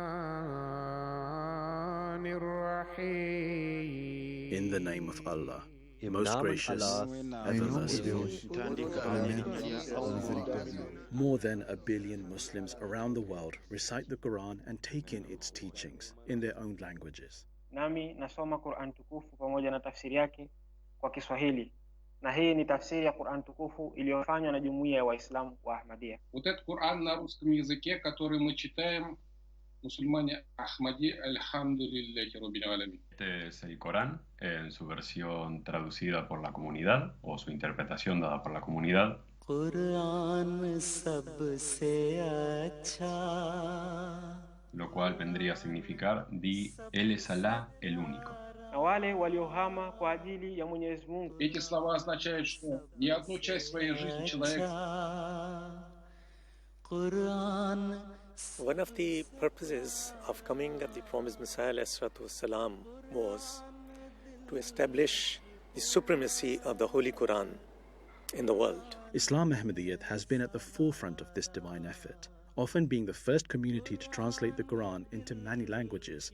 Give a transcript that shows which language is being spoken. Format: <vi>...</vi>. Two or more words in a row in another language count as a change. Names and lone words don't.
<en>In the name of Allah, most gracious, ever merciful. More than 1 billion Muslims around the world recite the Quran and take in its teachings in their own languages.</en> <sw>Nami nasoma Quran tukufu pamoja na tafsiri yake kwa Kiswahili. Na hii ni tafsiri ya Quran tukufu iliyofanywa na Jumuiya ya Waislamu wa Ahmadiyya.</sw> <ru>Вот этот Коран на русском языке, который мы читаем,</ru> <es>musulmanes Ahmadí,</es> <ar>الحمد لله رب العالمين.</ar> <es>Este es el Corán en su versión traducida por la comunidad o su interpretación dada por la comunidad. Lo cual vendría a significar di Él es Alá el único.</es> <sw>Na wale waliohama kwa ajili ya Mwenyezi Mungu.</sw> <ru>Эти слова означают, что ни одну часть своей жизни человек.</ru> <en>One of the purposes of coming of the promised Messiah ﷺ was to establish the supremacy of the Holy Quran in the world. Islam Ahmadiyyat has been at the forefront of this divine effort, often being the first community to translate the Quran into many languages.</en>